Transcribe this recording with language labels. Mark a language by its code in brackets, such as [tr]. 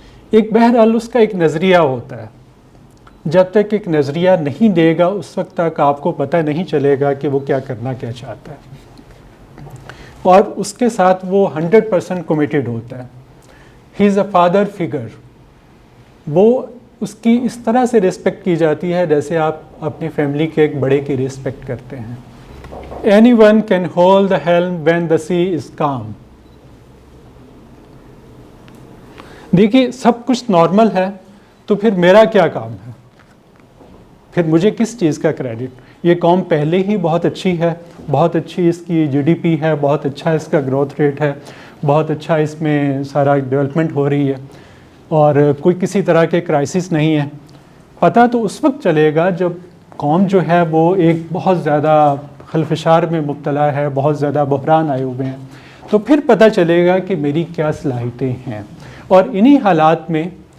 [ur] ایک بہرحال اس کا ایک نظریہ ہوتا ہے. جب تک ایک نظریہ نہیں دے گا اس وقت تک آپ کو پتہ نہیں چلے گا کہ وہ کیا کرنا کیا چاہتا ہے. اور اس کے ساتھ وہ 100% کمیٹڈ ہوتا ہے. [en] He is a father figure. [ur] وہ اس کی اس طرح سے ریسپیکٹ کی جاتی ہے جیسے آپ اپنی فیملی کے ایک بڑے کی ریسپیکٹ کرتے ہیں. [en] Anyone can hold the helm when the sea is calm. [ur] دیکھیے سب کچھ نارمل ہے تو پھر میرا کیا کام ہے؟ پھر مجھے کس چیز کا کریڈٹ؟ یہ قوم پہلے ہی بہت اچھی ہے، بہت اچھی اس کی GDP ہے، بہت اچھا اس کا گروتھ ریٹ ہے، بہت اچھا اس میں سارا ڈیولپمنٹ ہو رہی ہے، اور کوئی کسی طرح کے کرائسس نہیں ہے۔ پتہ تو اس وقت چلے گا جب قوم جو ہے وہ ایک بہت زیادہ خلفشار میں مبتلا ہے، بہت زیادہ بحران آئے ہوئے ہیں، تو پھر پتہ چلے گا کہ میری کیا صلاحیتیں ہیں۔ اور انہی حالات میں